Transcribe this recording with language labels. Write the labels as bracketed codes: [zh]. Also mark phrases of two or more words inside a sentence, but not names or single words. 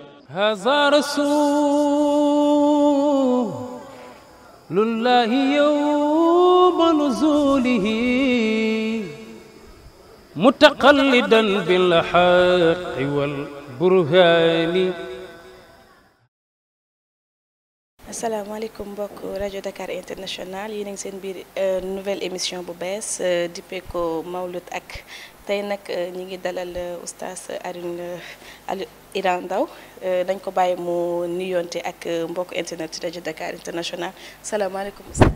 [ar] هذا رسول الله يوم نزوله متقلدا بالحق والبرهان. [wo] asalaamaaleykum mbokk rajo Dakar International yéen a ngi seen biir [fr] nouvelle émission [wo] bu bees dippee ko Mawlud ak tey nag ñi ngi dalal oustaz Alioune Iran Ndao dañ ko bàyyi mu nuyoonte ak mbokk internet rajo Dakar International salaamaaleykum oustaz.